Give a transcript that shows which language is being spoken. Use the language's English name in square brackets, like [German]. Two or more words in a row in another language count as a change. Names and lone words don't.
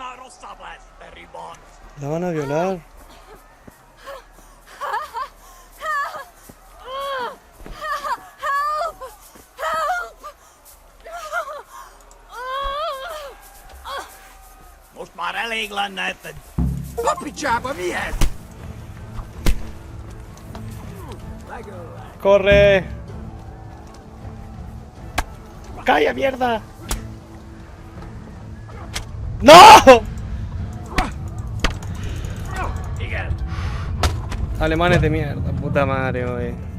[Spanish] La van a violar. [Hungarian] Most már elég lenne etted. Papicsába mi ez? [Spanish] ¡Corre! ¡Calla, mierda! ¡No! Alemanes de mierda, puta madre, wey.